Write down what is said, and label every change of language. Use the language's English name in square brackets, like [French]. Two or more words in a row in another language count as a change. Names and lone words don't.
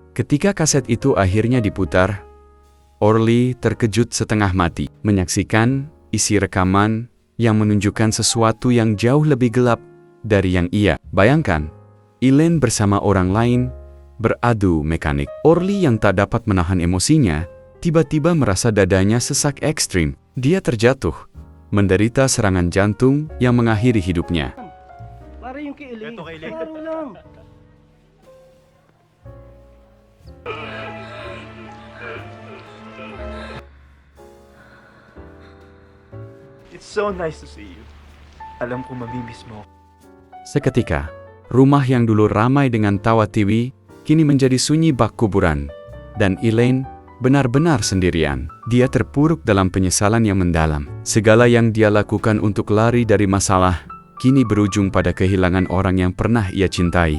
[Indonesian] Ketika kaset itu akhirnya diputar, Orly terkejut setengah mati menyaksikan isi rekaman yang menunjukkan sesuatu yang jauh lebih gelap dari yang ia bayangkan. Elaine bersama orang lain beradu mekanik. Orly yang tak dapat menahan emosinya, tiba-tiba merasa dadanya sesak ekstrim. Dia terjatuh, menderita serangan jantung yang mengakhiri hidupnya. [Filipino] Para yung kay Elaine. Klaro lang. [English] It's so nice to see you. [Filipino] Alam ko mamimiss mo. [Indonesian] Seketika, rumah yang dulu ramai dengan tawa tiwi, kini menjadi sunyi bak kuburan. Dan Elaine benar-benar sendirian. Dia terpuruk dalam penyesalan yang mendalam. Segala yang dia lakukan untuk lari dari masalah, kini berujung pada kehilangan orang yang pernah ia cintai.